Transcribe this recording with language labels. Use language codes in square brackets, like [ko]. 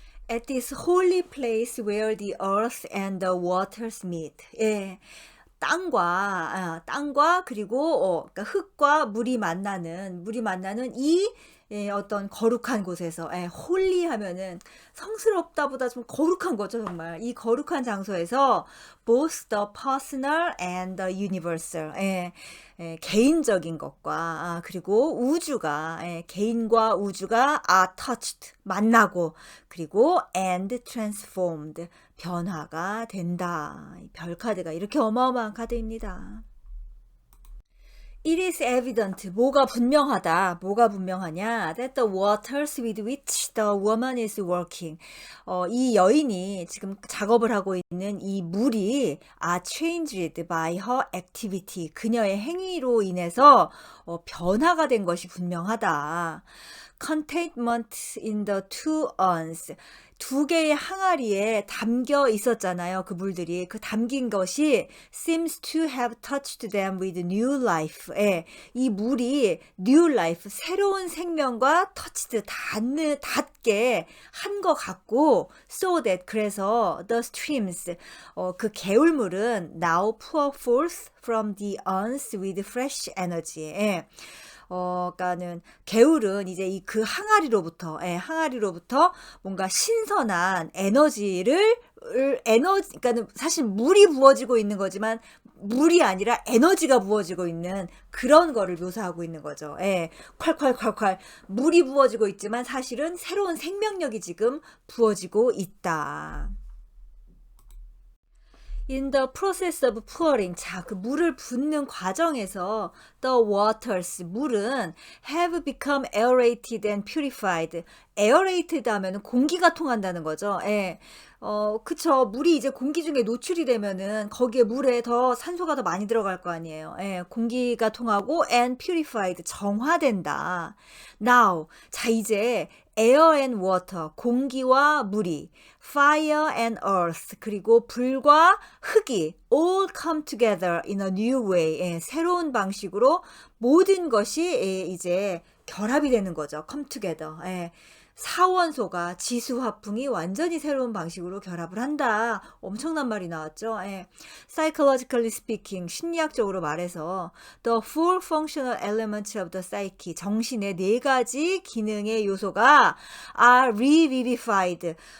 [en] At this holy place where the earth and the waters meet. [ko] 예. 땅과 그리고 그러니까 흙과 물이 만나는 이 어떤 거룩한 곳에서, 홀리 하면은 성스럽다보다 좀 거룩한 거죠, 정말. 이 거룩한 장소에서 [en] both the personal and the universal, [ko] 개인적인 것과 그리고 우주가, 개인과 우주가 [en] are touched, [ko] 만나고, 그리고 [en] and transformed, [ko] 변화가 된다. 별 카드가 이렇게 어마어마한 카드입니다. [en] It is evident. [ko] 뭐가 분명하냐? [en] That the waters with which the woman is working. [ko] 이 여인이 지금 작업을 하고 있는 이 물이 [en] are changed by her activity. [ko] 그녀의 행위로 인해서 변화가 된 것이 분명하다. [en] containment in the two urns. [ko] 두 개의 항아리에 담겨 있었잖아요. 그 물들이. 그 담긴 것이 [en] seems to have touched them with new life. [ko] 예, 이 물이 [en] new life, [ko] 새로운 생명과 [en] touched, [ko] 닿게 한 것 같고 [en] so that, [ko] 그래서 [en] the streams, [ko] 그 개울물은 [en] now pour forth from the urns with fresh energy. [ko] 예. 그러니까는 개울은 이제 이 그 항아리로부터, 항아리로부터 뭔가 신선한 그러니까는 사실 물이 부어지고 있는 거지만 물이 아니라 에너지가 부어지고 있는 그런 거를 묘사하고 있는 거죠. 예, 콸콸콸콸 물이 부어지고 있지만 사실은 새로운 생명력이 지금 부어지고 있다. [en] In the process of pouring, [ko] 자, 그 물을 붓는 과정에서 [en] the waters, [ko] 물은 [en] have become aerated and purified. [ko] aerated 하면은 공기가 통한다는 거죠. 예. 그쵸. 물이 이제 공기 중에 노출이 되면은 거기에 물에 더 산소가 더 많이 들어갈 거 아니에요. 예. 공기가 통하고 [en] and purified, [ko] 정화된다. [en] Now, [ko] 자, 이제 [en] air and water, [ko] 공기와 물이, [en] fire and earth, [ko] 그리고 불과 흙이 [en] all come together in a new way. [ko] 예, 새로운 방식으로 모든 것이 이제 결합이 되는 거죠. [en] come together. [ko] 예. 사원소가 지수화풍이 완전히 새로운 방식으로 결합을 한다. 엄청난 말이 나왔죠. 예. [en] Psychologically speaking, [ko] 심리학적으로 말해서 [en] the four functional elements of the psyche, [ko] 정신의 네 가지 기능의 요소가 [en] are revivified.